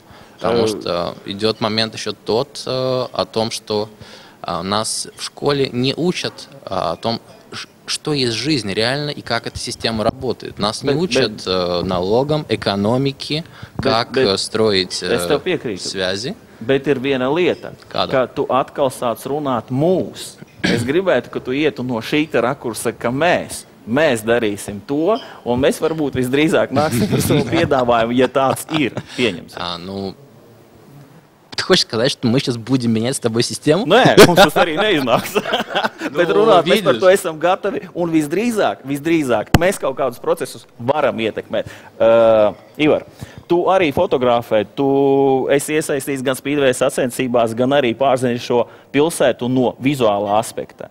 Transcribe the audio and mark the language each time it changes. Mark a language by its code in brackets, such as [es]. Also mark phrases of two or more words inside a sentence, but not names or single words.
[ru] Потому что идет момент еще тот о том, что нас в школе не учат о том, что есть жизнь реально и как эта система работает. Нас не учат налогам, экономике, как строить связи. [lv] Bet ir viena lieta, ka tu atkal sāc runāt mūs. Es gribētu, ka tu ietu no šī rakursa, ka mēs darīsim to, un mēs varbūt visdrīzāk nāksim ar savu piedāvājumu, ja tāds ir pieņems. [ru] хочешь сказать, что мы сейчас будем менять с тобой систему? [lv] Nē, mums tas arī neiznāks. Bet runāt, mēs par to esam gatavi. Un visdrīzāk, mēs kaut kādus procesus varam ietekmēt. Ivar, tu arī fotografē, tu esi iesaistīts gan Speedway sacensībās, gan arī pārzini šo pilsētu no vizuālā aspekta.